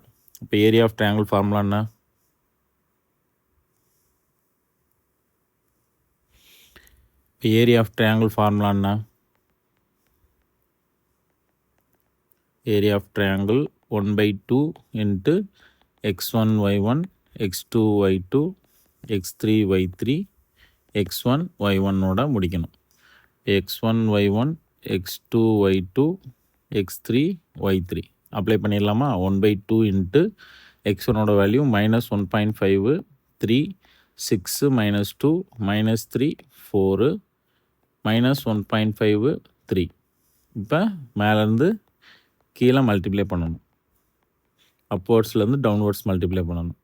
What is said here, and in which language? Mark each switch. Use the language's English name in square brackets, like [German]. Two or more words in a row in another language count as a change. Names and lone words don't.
[Tamil] இப்போ [English] area of triangle formula [Tamil] என்ன? இப்போ [English] area of triangle formula [Tamil] என்ன? [English] area of triangle [Tamil] 1/2 இன்ட்டு x1 y1 x2 y2 x3 y3 x1 y1ஓட முடிக்கணும். x1 y1 x2 y2 x3 y3 அப்ளை பண்ணிடலாமா? 1/2 இன்ட்டு x1ஓட வேல்யூ -1.5 3 6 -2 -3 4 -1.5 3. இப்போ மேலேருந்து கீழே மல்டிப்ளை பண்ணணும், அப்வர்ட்ஸ்லேருந்து டவுன்வர்ட்ஸ் மல்டிப்ளை பண்ணணும்.